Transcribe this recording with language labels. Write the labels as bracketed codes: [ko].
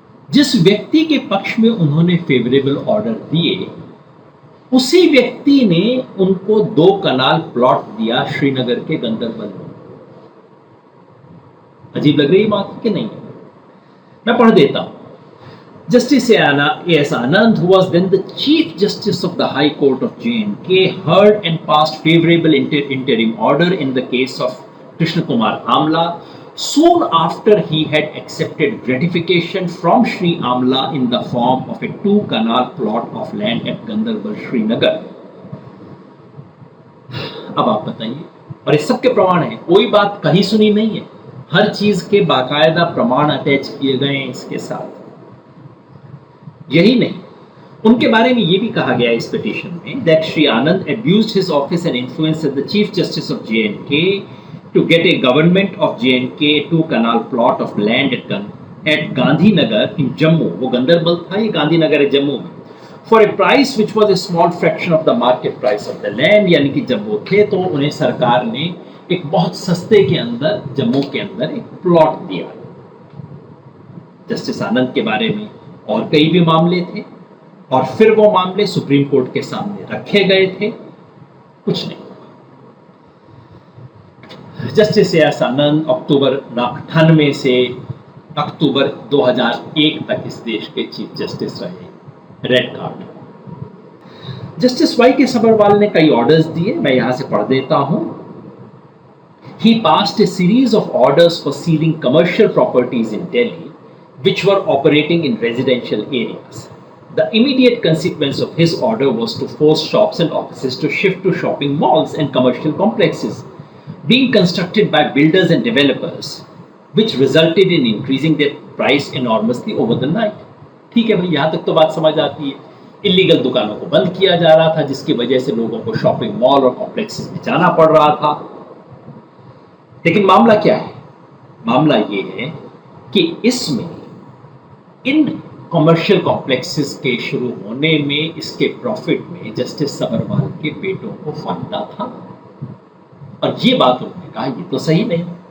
[hi] जिस व्यक्ति के पक्ष में उन्होंने फेवरेबल ऑर्डर दिए, उसी व्यक्ति ने उनको 2 कनाल प्लॉट दिया श्रीनगर के गंदरबल में। अजीब लग रही है बात कि नहीं? मैं पढ़ देता हूं। Justice A.S. [en] Anand, who was then the Chief Justice of the High Court of J&K, heard and passed favorable interim order in the case of Krishna Kumar Amla soon after he had accepted gratification from Shri Amla in the form of a 2-canal plot of land at Ganderbal, Srinagar. [hi] अब आप बताइए, और इस सब के प्रमाण है, कोई बात कहीं सुनी नहीं है, हर चीज के बाकायदा प्रमाण अटैच किए गए हैं इसके साथ। यही नहीं, उनके बारे में यह भी कहा गया इस पिटीशन में [en] that Shri Anand abused his office and influence as the Chief Justice of J&K to get a government of J&K 2-canal plot of land at Gandhinagar in Jammu. [hi] वो गंदरबल था, ये गांधीनगर है जम्मू में, [en] for a price which was a small fraction of the market price of the land। [hi] यानी कि जब वो थे तो उन्हें सरकार ने एक बहुत सस्ते के अंदर जम्मू के अंदर एक प्लॉट दिया। जस्टिस आनंद के बारे में और कई भी मामले थे, और फिर वो मामले सुप्रीम कोर्ट के सामने रखे गए थे, कुछ नहीं। Justice AS. आनंद अक्टूबर 98 से अक्टूबर 2001 तक इस देश के चीफ जस्टिस रहे। Red card. जस्टिस वाई के सबरवाल ने कई ऑर्डर्स दिए, मैं यहां से पढ़ देता हूं। [en] He passed a series of orders for seizing commercial properties in Delhi which were operating in residential areas. The immediate consequence of his order was to force shops and offices to shift to shopping malls and commercial complexes being constructed by builders and developers, which resulted in increasing their price enormously over the night. [hi] ठीक है भाई, यहां तक तो बात समझ आती है। इलीगल दुकानों को बंद किया जा रहा था, जिसकी वजह से लोगों को शॉपिंग मॉल और कॉम्प्लेक्सेस में जाना पड़ रहा था। लेकिन मामला क्या है? मामला ये है कि इसमें इन कमर्शियल कॉम्प्लेक्सेस के शुरू होने में, इसके प्रॉफिट में जस्टिस सबरवाल के बेटों को फायदा था, और ये बात उन्होंने कहा ये तो सही नहीं।